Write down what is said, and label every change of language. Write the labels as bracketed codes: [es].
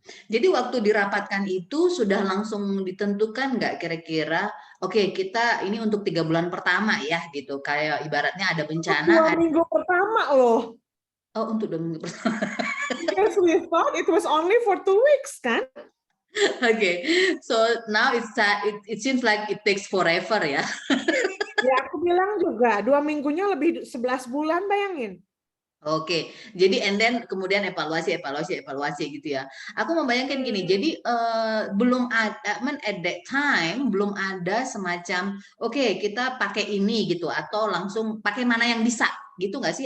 [id] Jadi waktu dirapatkan itu sudah langsung ditentukan nggak kira-kira oke, kita ini untuk 3 bulan pertama ya gitu, kayak ibaratnya ada bencana. 2 minggu pertama loh. Oh, untuk 2 minggu pertama. [en] Because we thought it was only for 2 weeks kan. Okay, so now it seems like it takes forever ya. [id] Ya aku bilang juga 2 minggunya lebih 11 bulan, bayangin. Oke, jadi [en] and then [id] kemudian evaluasi gitu ya. Aku membayangkan gini, jadi belum ada, [en] at that time [id] belum ada semacam oke, kita pakai ini gitu atau langsung pakai mana yang bisa gitu nggak sih?